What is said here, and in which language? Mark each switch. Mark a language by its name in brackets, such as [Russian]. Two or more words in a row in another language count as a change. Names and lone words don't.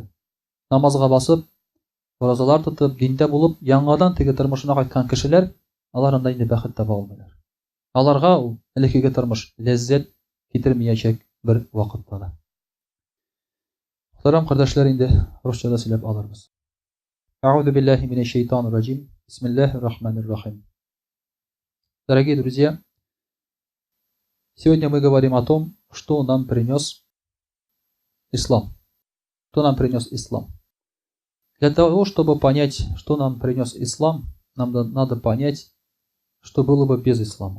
[Tatar] Намазга басып, уразалар тотып, диндә булып, яңадан теге тормышына кайткан кешеләр, алар анда инде бәхет таба алмыйлар. Аларга ул элекеге тормыш ләззәт китермәячәк бер вакытта да. Мөхтәрәм кардәшләр, инде русчада сөйләп алырбыз. [Arabic] أعوذ بالله من الشيطان الرجيم. بسم الله الرحمن الرحيم. [Russian] Дорогие друзья, сегодня мы говорим о том, что нам принес ислам. Что нам принес ислам? Для того, чтобы понять, что нам принес ислам, нам надо понять, что было бы без ислама.